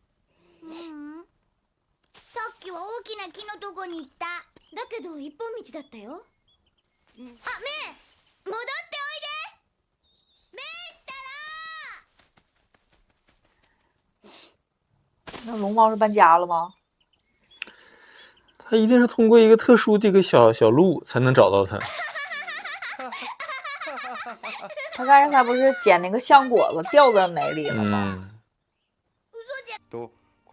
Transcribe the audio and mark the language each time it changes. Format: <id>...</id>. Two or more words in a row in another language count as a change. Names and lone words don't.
<ja>さっきは大きな木のとこに行った。だけど一本道だったよ。あ、メイ、戻っておいで。メイったら。</ja> <zh>那龙猫是搬家了吗？它一定是通过一个特殊的一个小路才能找到它。他刚才不是捡那个橡果子掉在哪里了吗？</zh>